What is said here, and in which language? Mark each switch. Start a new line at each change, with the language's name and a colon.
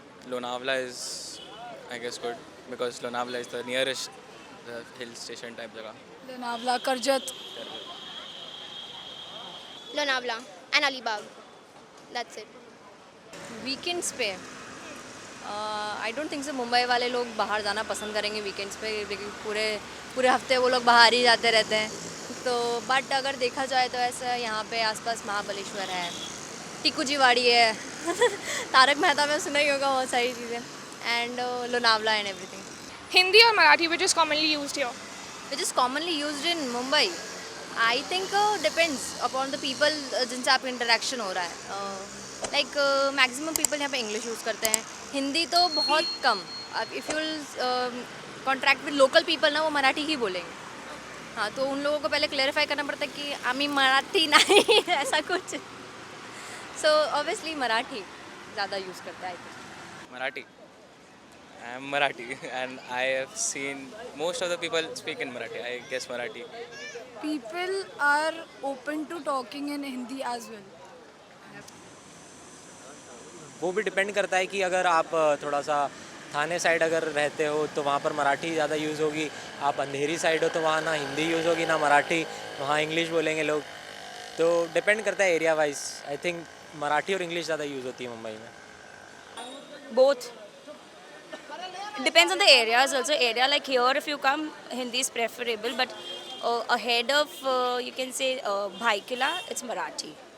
English: Lonavala is, I guess, good because Lonavala is the nearest hill station type जगह.
Hindi: Lonavala, Karjat.
English: Lonavala and Alibag, that's it.
Hindi: Weekends पे
English: I don't think so
Hindi: Mumbai वाले लोग बाहर जाना पसंद करेंगे वीकेंड्स पे, लेकिन पूरे हफ्ते वो लोग बाहर ही जाते रहते हैं। तो बट अगर देखा जाए तो ऐसा यहाँ पे आसपास महाबलेश्वर है, टिकुजीवाड़ी है तारक मेहता में सुना ही होगा बहुत सारी चीज़ें, and Lonavala and everything.
English: हिंदी और Marathi which is commonly used here? Which is commonly used in Mumbai, I think depends upon the people
Hindi: जिनसे आपका इंटरेक्शन हो रहा है। लाइक मैक्सिमम पीपल यहाँ पे इंग्लिश यूज़ करते हैं, हिंदी तो बहुत कम। अब
English: if you contract with local people
Hindi: ना, वो मराठी ही बोलेंगे। हाँ, तो उन लोगों को पहले क्लेरिफाई करना पड़ता है कि आमी मराठी नहीं ऐसा कुछ। सो ऑब्वियसली मराठी ज़्यादा यूज़ करता है।
English: Marathi. I am Marathi and I have seen most of the people speak in Marathi. I guess Marathi. People are open to talking in Hindi as well.
Hindi: वो भी डिपेंड करता है कि अगर आप थोड़ा सा थाने साइड अगर रहते हो तो वहाँ पर मराठी ज़्यादा यूज़ होगी, आप अंधेरी साइड हो तो वहाँ ना हिंदी यूज़ होगी ना मराठी, वहाँ इंग्लिश बोलेंगे लोग। तो डिपेंड करता है area wise. I think Marathi और इंग्लिश ज़्यादा यूज़ होती है मुंबई में।
English: Both. It depends on the areas also. Area like here, if you come, Hindi is preferable. But ahead of, you can say, Bhaikila, it's Marathi.